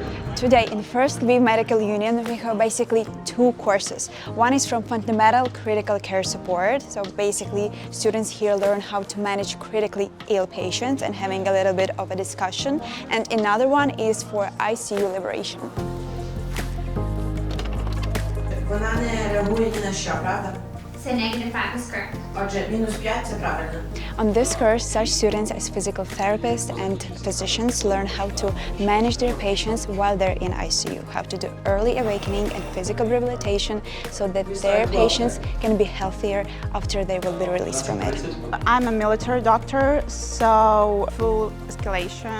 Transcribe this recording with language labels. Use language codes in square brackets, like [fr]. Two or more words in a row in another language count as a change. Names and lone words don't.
[en] Today in First Lviv Medical Union we have basically two courses. One is from fundamental critical care support, so basically students here learn how to manage critically ill patients and having a little bit of a discussion, and another one is for ICU Liberation. [uk] Вона не реагує ні на що, правда? [en] Це negative 5 is correct. [uk] Отже, -5 – це правильно. [en] On this course, such students as physical therapists and physicians learn how to manage their patients while they're in ICU, how to do early awakening and physical rehabilitation so that their patients can be healthier after they will be released from it. I'm a military doctor, so full escalation.